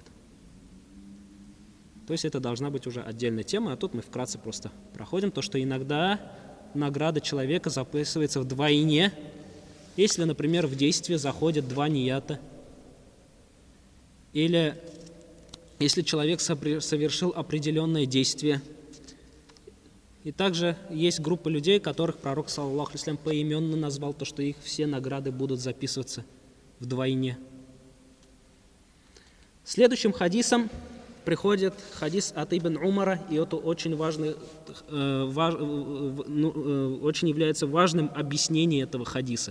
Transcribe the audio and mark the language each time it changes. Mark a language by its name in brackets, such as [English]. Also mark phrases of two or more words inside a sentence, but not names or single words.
[Russian] То есть это должна быть уже отдельная тема, а тут мы вкратце просто проходим то, что иногда награда человека записывается вдвойне, если, например, в действие заходят 2 ния-та, или если человек совершил определенное действие. И также есть группа людей, которых пророк, [Arabic] صلى الله عليه وسلم, [Russian] поименно назвал, то, что их все награды будут записываться вдвойне. Следующим хадисом приходит хадис от Ибн Умара, и это очень очень является важным объяснением этого хадиса.